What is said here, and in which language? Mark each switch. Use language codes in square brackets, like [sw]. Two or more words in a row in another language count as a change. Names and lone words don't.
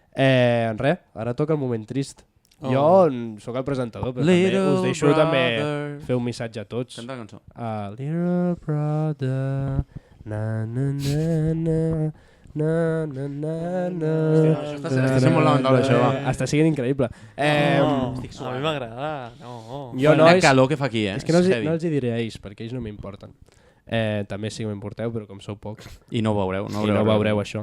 [ca] Res, ara toca el moment trist. Jo sóc el presentador, però també us deixo també fer un missatge a tots. Canta la cançó. [en] Little brother, na na na na, na na na na. [ca] Està sent molt lamentable, això, va. Està sent increïble. A mi m'agrada. No. Jo, La nois, calor que fa aquí, és que no els hi diré a ells, perquè ells no m'importen. També sí que m'importeu, però com sou pocs. I no ho veureu. I no veureu això.